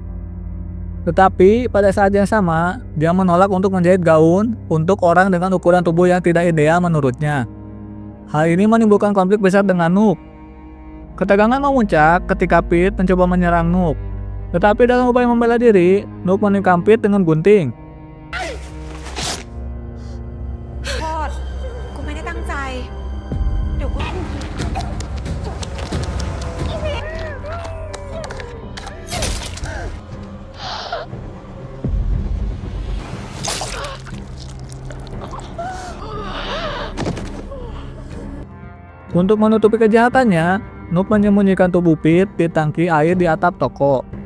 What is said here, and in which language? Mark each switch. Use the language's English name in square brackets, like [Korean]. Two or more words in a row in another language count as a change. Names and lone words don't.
[Indonesian] Tetapi pada saat yang sama, dia menolak untuk menjahit gaun untuk orang dengan ukuran tubuh yang tidak ideal menurutnya. Hal ini menimbulkan konflik besar dengan Nook. Ketegangan memuncak ketika Pete mencoba menyerang Nook. Tetapi dalam upaya membela diri, Nook menikam Pete dengan gunting. [Thai] โทษ กูไม่ได้ตั้งใจ เดี๋ยวกู [Indonesian] Untuk menutupi kejahatannya, Nook menyembunyikan tubuh Pete di tangki air di atap toko.